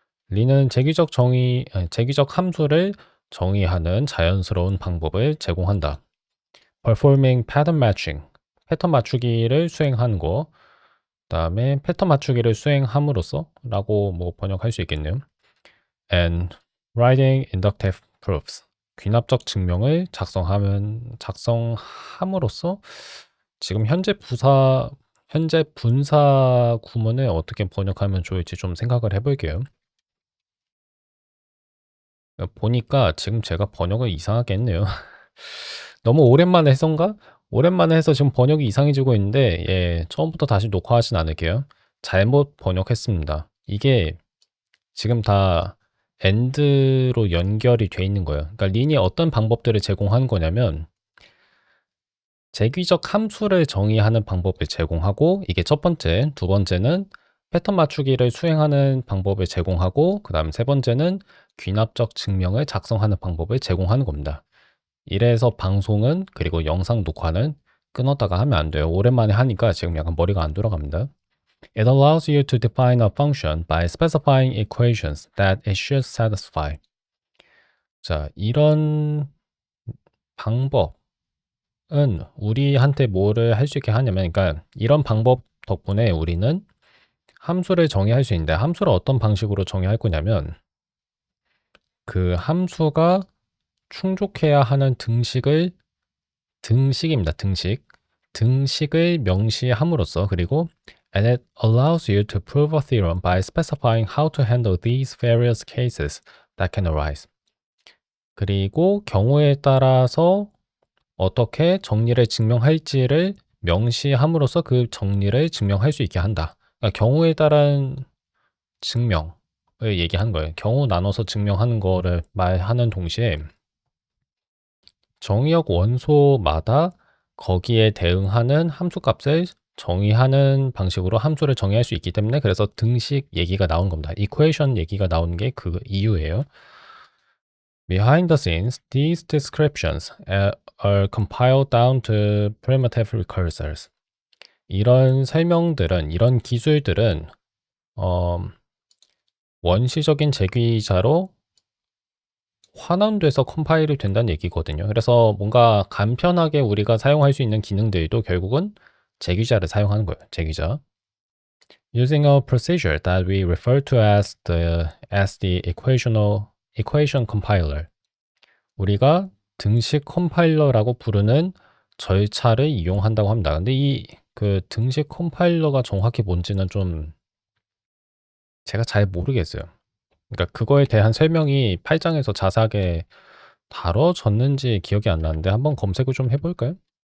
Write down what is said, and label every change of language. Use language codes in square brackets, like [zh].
[ko] 린은 재규적 함수를 정의하는 자연스러운 방법을 제공한다. [en] Performing pattern matching, [ko] 패턴 맞추기를 수행하는 거. 그다음에 패턴 맞추기를 수행함으로써 라고 뭐 번역할 수 있겠네요. [en] And writing inductive proofs. [ko] 귀납적 증명을 작성함으로써 지금 현재 분사 구문을 어떻게 번역하면 좋을지 좀 생각을 해볼게요. 보니까 지금 제가 번역을 이상하게 했네요. 너무 오랜만에 해서인가? 오랜만에 해서 지금 번역이 이상해지고 있는데 예, 처음부터 다시 녹화하진 않을게요. 잘못 번역했습니다. 이게 지금 다 end로 연결이 돼 있는 거예요. 그러니까 린이 어떤 방법들을 제공하는 거냐면 재귀적 함수를 정의하는 방법을 제공하고 이게 첫 번째, 두 번째는 패턴 맞추기를 수행하는 방법을 제공하고 그다음 세 번째는 귀납적 증명을 작성하는 방법을 제공하는 겁니다. 이래서 방송은 그리고 영상 녹화는 끊었다가 하면 안 돼요. 오랜만에 하니까 지금 약간 머리가 안 돌아갑니다. [en] It allows you to define a function by specifying equations that it should satisfy. [ko] 자, 이런 방법은 우리한테 뭐를 할 수 있게 하냐면, 그러니까 이런 방법 덕분에 우리는 함수를 정의할 수 있는데, 함수를 어떤 방식으로 정의할 거냐면, 그 함수가 충족해야 하는 등식입니다. 등식을 명시함으로써, 그리고 [en] and it allows you to prove a theorem by specifying how to handle these various cases that can arise. [ko] 그리고 경우에 따라서 어떻게 정리를 증명할지를 명시함으로써 그 정리를 증명할 수 있게 한다. 그러니까 경우에 따른 증명을 얘기하는 거예요. 경우 나눠서 증명하는 거를 말하는 동시에 정의역 원소마다 거기에 대응하는 함수값을 정의하는 방식으로 함수를 정의할 수 있기 때문에 그래서 등식 얘기가 나온 겁니다. 이퀘이션 얘기가 나오는 게 그 이유예요. [en] Behind the scenes, these descriptions are compiled down to primitive recursors. [ko] 이런 설명들은, 이런 기술들은 원시적인 제기자로 환원돼서 컴파일이 된다는 얘기거든요. 그래서 뭔가 간편하게 우리가 사용할 수 있는 기능들도 결국은 제기자를 사용하는 거예요. 제기자. [en] Using a procedure that we refer to as the equation compiler. [ko] 우리가 등식 컴파일러라고 부르는 절차를 이용한다고 합니다. 근데 이 그 등식 컴파일러가 정확히 뭔지는 좀 제가 잘 모르겠어요. 그러니까 그거에 대한 설명이 8장에서 자세하게 다뤄졌는지 기억이 안 나는데 한번 검색을 좀 해볼까요?